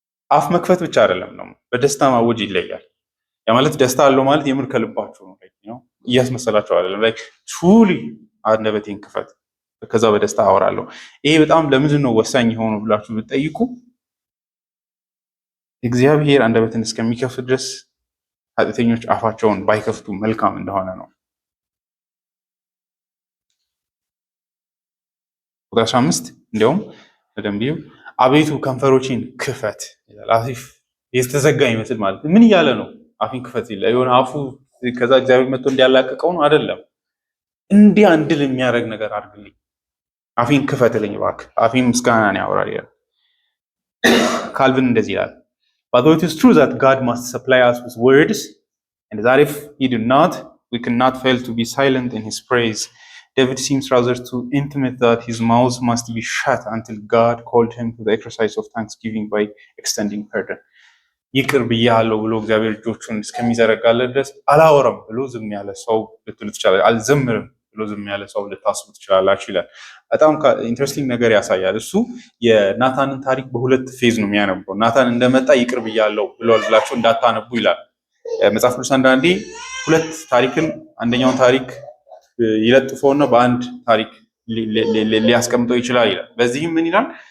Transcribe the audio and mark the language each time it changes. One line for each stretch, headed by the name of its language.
Amharic: አፍ መክፈት ብቻ አይደለም ነው፣ በደስታ ማወጅ ይለያል። ያ ማለት ደስታ አለው ማለት የምር ከልባችሁ ነው፣ እያስመሰላችሁ አይደለም። ላይክ ቱሊ አንደበቴን ክፈት ከዛ በደስታ አወራለሁ። ይሄ በጣም ለምንድን ነው ወሳኝ የሆነው ብላችሁ ብትጠይቁ እግዚአብሔር አንደበትን እስከሚከፍት ድረስ ኃጢአተኞች አፋቸውን ባይከፍቱ መልካም እንደሆነ ነው። ቁጥር 15 እንዲያውም በደንብ አቤቱ ከንፈሮችን ክፈት ይላል። አፍ የተዘጋ ይመስል ማለት ምን እያለ ነው? አፊን ክፈት ይላል። የሆነ አፉ ከዛ እግዚአብሔር መጥቶ እንዲያላቀቀው ነው አይደለም። እንዲህ አንድል የሚያደርግ ነገር አድርግልኝ፣ አፊን ክፈትልኝ እባክህ፣ አፊን ምስጋናን ያወራል ይላል። ካልቪን እንደዚህ ይላል
English: But though it is true that God must supply us with words, and that if He did not, we cannot fail to be silent in His praise, David seems rather too intimate that his mouth must be shut until God called him to the exercise of thanksgiving by extending pardon.
Amharic: ይቅር ብያለሁ ብሎ እግዚአብሔር እጆቹን እስከሚዘረጋለት ድረስ አላወራም ብሎ ዝም ያለ ሰው ልትሉ ትችላላችሁ። አልዘምርም ብሎ ዝም ያለ ሰው ልታስቡ ትችላላችሁ ይላል። በጣም ኢንትረስቲንግ ነገር ያሳያል። እሱ የናታንን ታሪክ በሁለት ፌዝ ነው የሚያነበው። ናታን እንደመጣ ይቅር ብያለሁ ብሏል ብላችሁ እንዳታነቡ ይላል መጽሐፍ ቅዱስ። አንዳንዴ ሁለት ታሪክን አንደኛውን ታሪክ ይለጥፈውና በአንድ ታሪክ ሊያስቀምጠው ይችላል ይላል። በዚህም ምን ይላል?